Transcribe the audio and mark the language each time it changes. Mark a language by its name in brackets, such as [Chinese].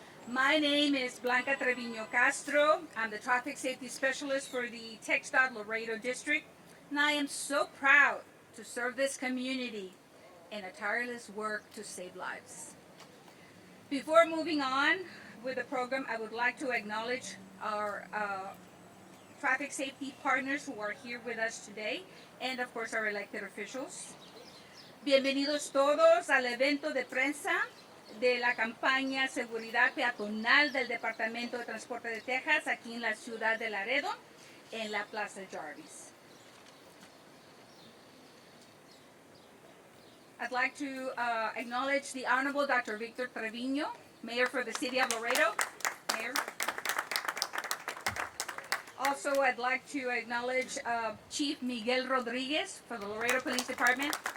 [English] My name is Blanca Trevino Castro. I'm the Traffic Safety Specialist for the TxDOT Laredo District, and I am so proud to serve this community in a tireless work to save lives. Before moving on with the program, I would like to acknowledge our traffic safety partners who are here with us today, and of course our elected officials. [Spanish] Bienvenidos todos al evento de prensa de la campaña Seguridad Peatonal del Departamento de Transporte de Texas aquí en la ciudad de Laredo, en la Plaza Jarvis. [English] I'd like to acknowledge the Honorable Dr. Victor Trevino, Mayor for the City of Laredo. Mayor. Also, I'd like to acknowledge Chief Miguel Rodriguez for the Laredo Police Department.